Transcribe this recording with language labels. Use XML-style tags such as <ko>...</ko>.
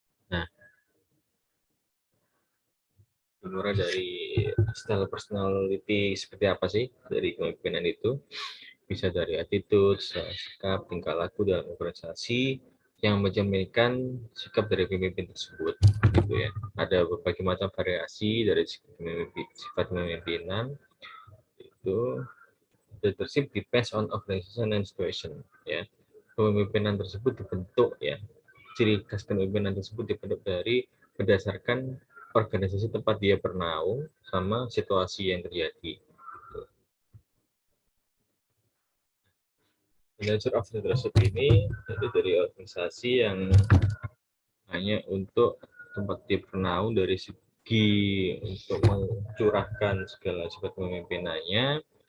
<id>Nah, dimulai dari</id> <en>style personality</en> <id>seperti apa sih dari kepemimpinan itu? Bisa dari attitude, sikap, tingkah laku dalam organisasi yang mencerminkan sikap dari pemimpin tersebut, gitu ya. Ada berbagai macam variasi dari sifat kepemimpinan itu.</id> <en>Leadership depends on organization and situation, ya.</en> <id>Kepemimpinan tersebut dibentuk ya. Ciri khas kepemimpinan tersebut dibentuk dari berdasarkan organisasi tempat dia bernaung sama situasi yang terjadi.</id> <en>Manager of leadership</en> <id>ini itu dari organisasi yang hanya untuk tempat dia bernaung dari segi untuk mencurahkan segala sifat kepemimpinannya.</id>